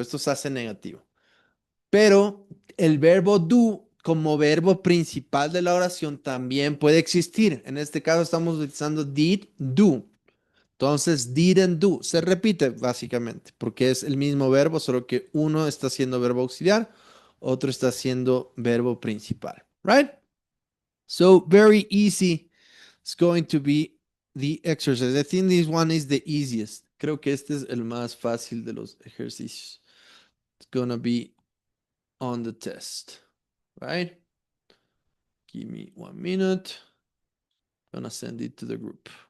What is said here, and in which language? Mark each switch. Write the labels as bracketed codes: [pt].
[es] Esto se hace negativo. Pero el verbo do como verbo principal de la oración también puede existir. En este caso estamos utilizando did, do. Entonces, didn't do se repite básicamente porque es el mismo verbo, solo que uno está siendo verbo auxiliar, otro está siendo verbo principal. [en] Right? So, very easy. It's going to be the exercise. I think this one is the easiest. [es] Creo que este es el más fácil de los ejercicios. [en] It's gonna be on the test, right? Give me 1 minute. I'm gonna send it to the group.